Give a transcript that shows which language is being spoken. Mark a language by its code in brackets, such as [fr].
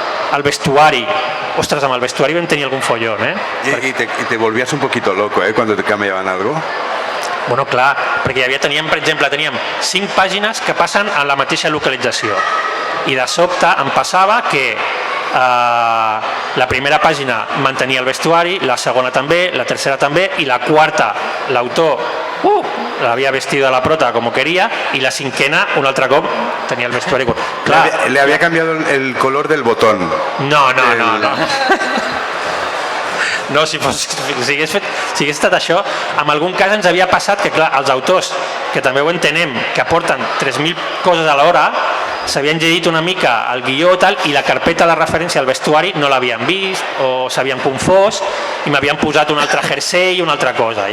[ca] El vestuari, ostras, amb el vestuari vam tenir algun follón, [es] Y te volvías un poquito loco, cuando te cambiaban algo. [ca] Bueno, clar, perquè per exemple, teníem 5 pàgines que passen a la mateixa localització, i de sobte em passava que la primera pàgina mantenia el vestuari, la segona també, la tercera també, i la quarta l'autor l'havia [es] vestido a la prota como quería, [ca] y la cinquena un altre cop tenia el vestuari. Clar, [es] Le había cambiado el color del botón. [ca] no. No, si hagués estat això, en algun cas ens havia passat que, clar, els autors, que també ho entenem, que aporten 3.000 coses a l'hora, s'havien llegit una mica el guió tal, i la carpeta de referència al vestuari no l'havien vist, o s'havien confós, i m'havien posat un altre jersei i una altra cosa.